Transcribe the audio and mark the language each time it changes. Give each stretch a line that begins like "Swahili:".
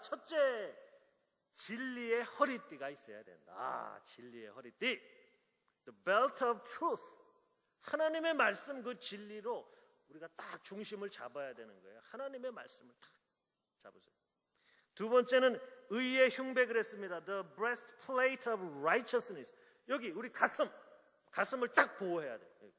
Korean: 첫째, 진리의 허리띠가 있어야 된다. 진리의 허리띠.
English: The belt of truth.
Korean: 하나님의 말씀, 그 진리로 우리가 딱 중심을 잡아야 되는 거예요. 하나님의 말씀을 딱 잡으세요. 두 번째는 의의 흉배 그랬습니다.
English: The breastplate of righteousness.
Korean: 여기 우리 가슴을 딱 보호해야 돼요.